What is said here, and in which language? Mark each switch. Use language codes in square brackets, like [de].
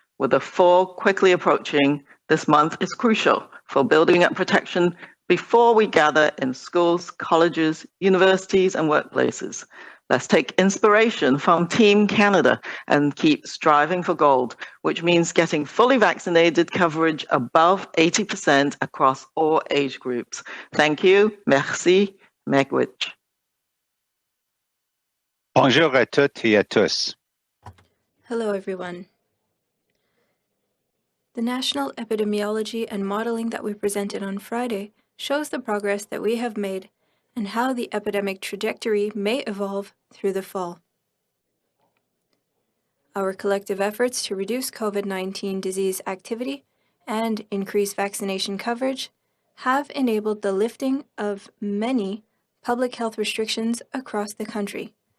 [en] With the fall quickly approaching, this month is crucial for building up protection before we gather in schools, colleges, universities, and workplaces. Let's take inspiration from Team Canada and keep striving for gold, which means getting fully vaccinated coverage above 80% across all age groups. Thank you. Merci. Megwich. [fr] Bonjour à toutes et à tous. [en] Hello, everyone. The national epidemiology and modeling that we presented on Friday shows the progress that we have made and how the epidemic trajectory may evolve through the fall. Our collective efforts to reduce COVID-19 disease activity and increase vaccination coverage have enabled the lifting of many public health restrictions across the country.